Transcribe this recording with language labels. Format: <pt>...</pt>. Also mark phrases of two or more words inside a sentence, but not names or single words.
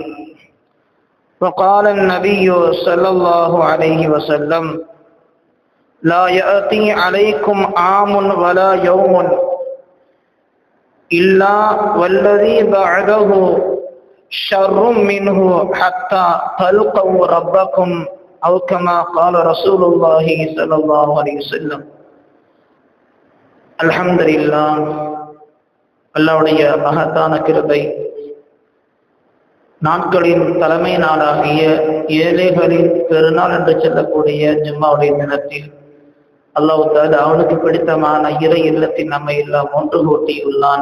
<ar>وقال النبي صلى الله عليه وسلم: لا يأتي عليكم عام ولا يوم إلا والذي بعده شر منه حتى تلقوا ربكم أو كما قال رسول الله صلى الله عليه وسلم. الحمد لله.</ar> <ta>அல்லாஹ்வுடைய மகத்தான கிருபை, நாட்களின் தலைமை நாளாகிய ஏழைகளின் பெருநாள் என்று சொல்லக்கூடிய ஜும்மாவுடைய தினத்தில்</ta> <ar>الله تعالى</ar> <ta>அவனுக்கு பிடித்தமான இறை இல்லத்தில் நம்மை எல்லாம் ஒன்று கூட்டியுள்ளான்.</ta>